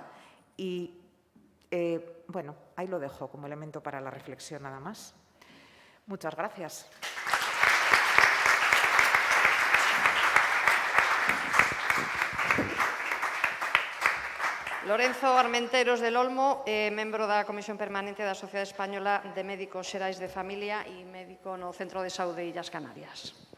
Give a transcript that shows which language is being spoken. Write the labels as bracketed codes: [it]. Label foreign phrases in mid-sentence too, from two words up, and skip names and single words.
[es] Y, bueno, ahí lo dejo como elemento para la reflexión nada más. Muchas gracias. Lorenzo Armenteros del Olmo, [gl] membro da Comisión Permanente da Sociedade Española de Médicos Xerais de Familia e médico no Centro de Saúde de Illas Canarias.